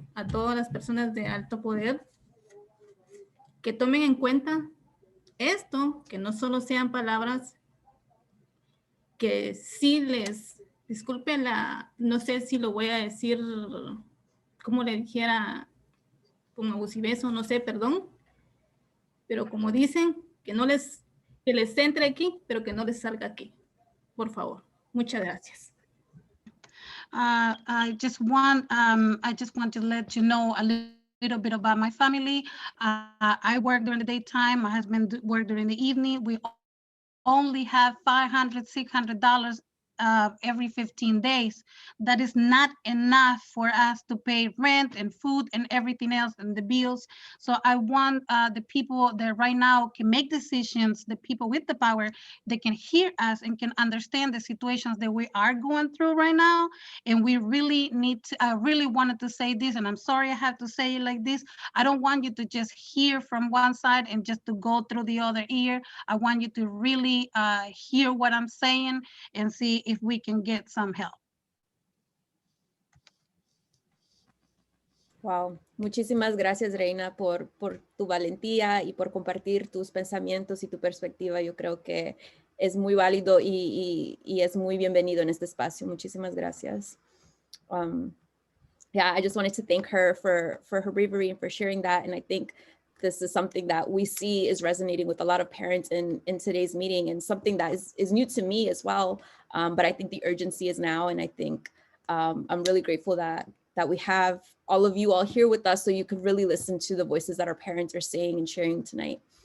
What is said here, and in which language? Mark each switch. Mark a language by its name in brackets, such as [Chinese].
[Spanish] A todas las personas de alto poder que tomen en cuenta esto, que no solo sean palabras, que sí disculpen no sé si lo voy a decir como le dijera, como abusiveso, no sé, perdón, pero como dicen, que les entre aquí, pero que no les salga aquí, por favor. Muchas gracias. [English] I just want to let you know a little bit about my family. I work during the daytime. My husband works during the evening. We only have $500, $600 every 15 days. That is not enough for us to pay rent and food and everything else and the bills. So I want the people that right now can make decisions, the people with the power, they can hear us and can understand the situations that we are going through right now. And we really need to, I really wanted to say this, and I'm sorry I have to say it like this. I don't want you to just hear from one side and just to go through the other ear. I want you to really hear what I'm saying and see if we can get some help. [Spanish] Wow, muchísimas gracias, Reina, por tu valentía y por compartir tus pensamientos y tu perspectiva. Yo creo que es muy válido y es muy bienvenido en este espacio. Muchísimas gracias. [English] Yeah, I just wanted to thank her for her bravery and for sharing that. And I think this is something that we see is resonating with a lot of parents in today's meeting, and something that is new to me as well. But I think the urgency is now, and I think I'm really grateful that we have all of you all here with us so you could really listen to the voices that our parents are saying and sharing tonight.